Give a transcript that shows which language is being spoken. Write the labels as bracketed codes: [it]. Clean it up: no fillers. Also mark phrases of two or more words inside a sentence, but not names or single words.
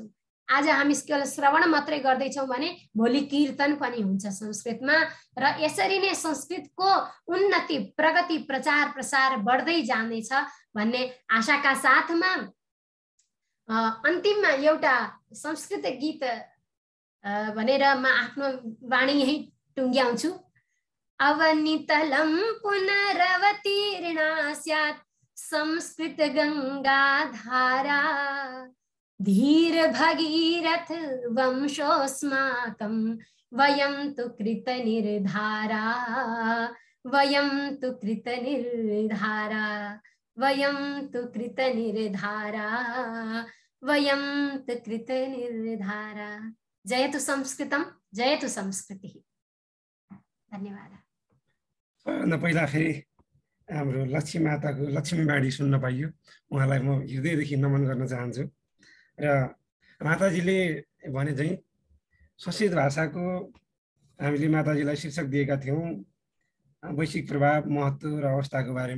[ne] आज हामी केवल श्रवण मात्रै गर्दैछौँ भने भोलि कीर्तन पनि हुन्छ संस्कृतमा, र यसरी नै संस्कृतको उन्नति, प्रगति, प्रचार प्रसार बढ्दै जानेछ भन्ने आशाका साथमा अन्तिममा एउटा संस्कृत गीत भनेर म आफ्नो वाणी यही टुङ्ग्याउँछु। [sa] अवनितलं पुनरवतीर्णा स्यात् संस्कृत गंगा धारा, धीर भगीरथ वंशोऽस्माकं वयं तु कृतनिर्धारा, वयं तु कृतनिर्धारा, वयं तु कृतनिर्धारा, वयं तु कृतनिर्धारा। जयतु संस्कृतम, जयतु संस्कृति। धन्यवाद। [ne] सबभन्दा पहिला फेरि हाम्रो लक्ष्मी माताको लक्ष्मीवाणी सुन्न पाइयो, उहाँलाई म हृदयदेखि नमन गर्न चाहन्छु। र माताजीले भने चाहिँ संस्कृत भाषाको हामीले माताजीलाई शीर्षक दिएका थियौँ वैश्विक प्रभाव, महत्त्व र अवस्थाको बारेमा।